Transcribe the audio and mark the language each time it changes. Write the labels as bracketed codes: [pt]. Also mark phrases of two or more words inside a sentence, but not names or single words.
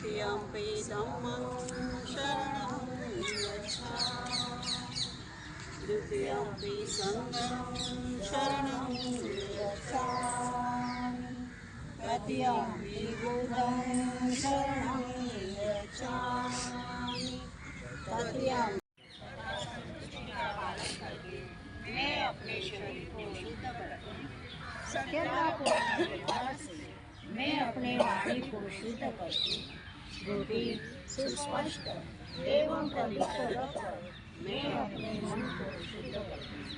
[pi] तृतीयम्पि धम्मं शरणं गच्छामि द्वितीयम्पि संघं शरणं गच्छामि तृतीयम्पि बुद्धं शरणं गच्छामि तृतीयं [hi] मैं अपने शरीर को शुद्ध करती हूँ। सत्यता को व्यवहार से मैं अपने वाणी को शुद्ध करती हूँ। बुद्धि सुस्पष्ट एवं पवित्र रखकर मैं अपने मन को शुद्ध करती हूँ।